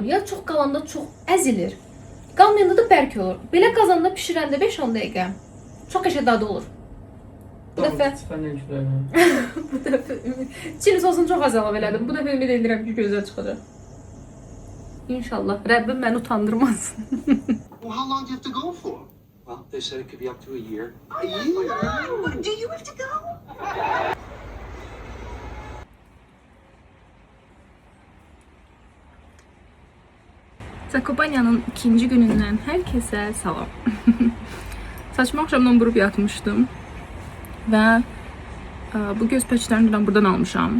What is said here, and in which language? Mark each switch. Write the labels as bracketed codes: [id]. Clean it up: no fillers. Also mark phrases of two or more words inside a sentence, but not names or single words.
[az] Ya çox qalanda çox əzilir. Qalmayanda da bərk olur. Belə qazanda pişirəndə 5-10 dəqiqə çox qəşəng dadı olur. Bu dəfə bu dəfə çili sosunu çox az əlavə elədim. Bu dəfə ümid edirəm ki, gözəl çıxacaq. İnşallah. Rəbbim məni utandırmaz. [en] Well, how long do you have to go for? Well, they said it could be up to a year. A year? Do you have to go? [az] Zakopanyanın ikinci günündən hər kəsə salam. Saçımı axşamdan burub yatmışdım və bu göz pəçlərini buradan almışam.